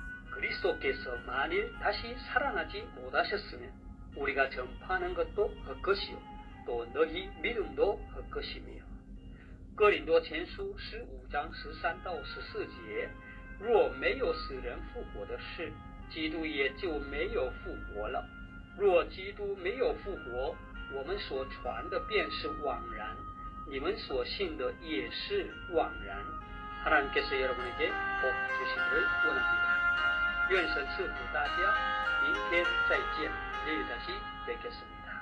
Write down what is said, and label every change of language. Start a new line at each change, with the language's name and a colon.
Korean: 그리스도께서 만일 다시 살아나지 못하셨으면 우리가 전파하는 것도 헛것이요 또 너희 믿음도 헛것이며
Chinese: 哥林多前书15章13到14节，若没有死人复活的事，基督也就没有复活了。若基督没有复活，我们所传的便是枉然，你们所信的也是枉然。
Korean: 하나님께서 여러분에게 복 주시기를 원합니다.
Chinese: 愿神赐福大家，明天再见，
Korean: 내일 다시 뵙겠습니다.